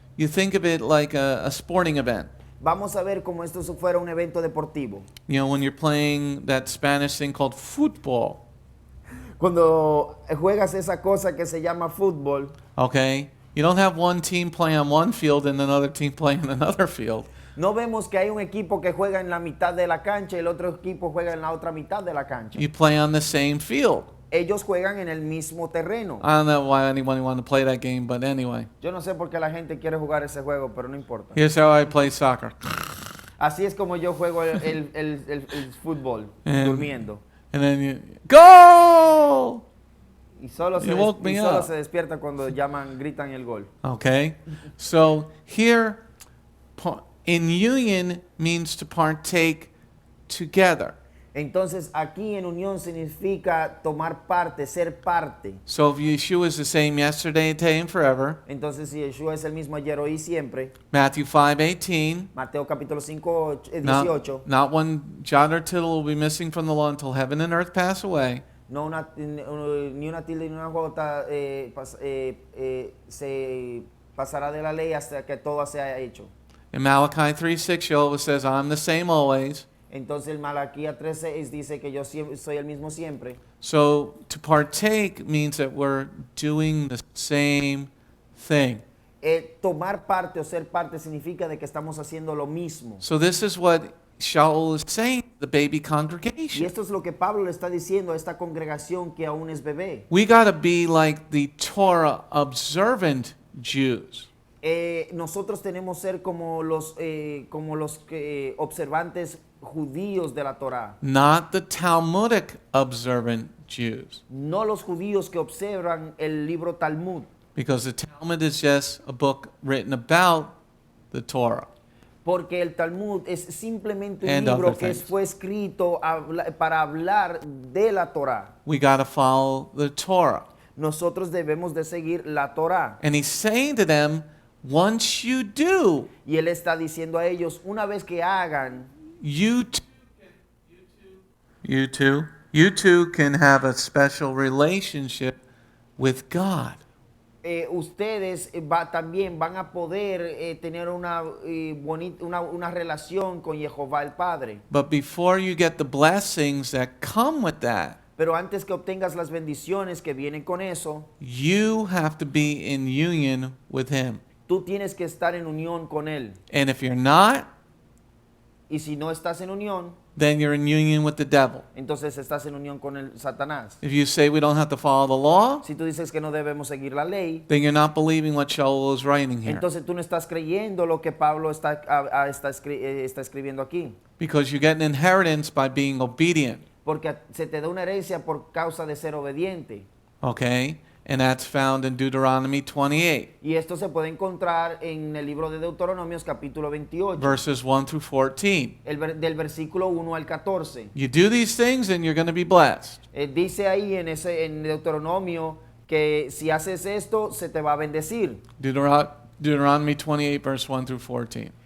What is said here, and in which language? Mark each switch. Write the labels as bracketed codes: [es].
[en] You think of it like a sporting event. [es] Vamos a ver como esto fuera un evento deportivo. [en] You know, when you're playing that Spanish thing called football, [es] Cuando juegas esa cosa que se llama fútbol, [en] okay? You don't have one team playing on one field and another team playing on another field. [es] no vemos que hay un equipo que juega en la mitad de la cancha y el otro equipo juega en la otra mitad de la cancha. [en] You play on the same field. [es] Ellos juegan en el mismo terreno. [en] I don't know why anyone would want to play that game, but anyway. [es] Yo no sé por qué la gente quiere jugar ese juego, pero no importa. [en] Here's how I play soccer. [es] Así es como yo juego el fútbol, durmiendo. [en] And then you, goal! [es] Y solo [en] You woke me up. [es] se despierta cuando gritan el gol. [en] Okay? So here, in union means to partake together. [es] Entonces aquí en unión significa tomar parte, ser parte. [en] So if Yeshua is the same yesterday, today, and forever, [es] Entonces si Yeshua es el mismo ayer, hoy y siempre, [en] Matthew 5:18, [es] Mateo capítulo 5, 18, [en] not one jot or tittle will be missing from the law until heaven and earth pass away. [es] no ni una tilde ni una jota se pasará de la ley hasta que todo sea hecho. [en] In Malachi 3:6, Yehovah says, I'm the same always. [es] Entonces el Malaquía 13 dice que yo soy el mismo siempre. [en] So to partake means that we're doing the same thing. [es] Tomar parte o ser parte significa de que estamos haciendo lo mismo. [en] So this is what Sha'ul is saying to the baby [es] Y [en] congregation. [es] esto es lo que Pablo le está diciendo a esta congregación que aún es bebé. [en] We got to be like the Torah observant Jews. [es] Nosotros tenemos que ser como los observantes judíos de la Torá, [en] Not the Talmudic observant Jews. [es] no los judíos que observan el libro Talmud, [en] Because the Talmud is just a book written about the Torah. [es] porque el Talmud es simplemente un [en] And [es] libro [en] other [es] que [en] things. [es] fue escrito para hablar de la Torá. [en] We got to follow the Torah. [es] Nosotros debemos de seguir la Torá. [en] And he's saying to them, once you do, [es] Y él está diciendo a ellos, una vez que hagan, [en] you too can have a special relationship with God. [es] ustedes también van a poder tener una relación con Yehovah el Padre. [en] But before you get the blessings that come with that, [es] Pero antes que obtengas las bendiciones que vienen con eso, [en] you have to be in union with Him. [es] tú tienes que estar en unión con Él. [en] And if you're not, [es] Y si no estás en unión, [en] then you're in union with the devil. [es] entonces estás en unión con el Satanás. [en] If you say we don't have to follow the law, [es] Si tú dices que no debemos seguir la ley, [en] then you're not believing what Sha'ul is writing here. [es] entonces tú no estás creyendo lo que Pablo está escribiendo aquí. [en] Because you get an inheritance by being obedient. [es] Porque se te da una herencia por causa de ser obediente. [en] Okay? And that's found in Deuteronomy 28, [es] Y esto se puede encontrar en el libro de Deuteronomios capítulo 28, [en] verses 1 through 14. [es] del versículo 1 al 14. [en] You do these things and you're going to be blessed. [es] Dice ahí en Deuteronomio que si haces esto se te va a bendecir. [en] Deuteronomy 28, verse 1 through 14.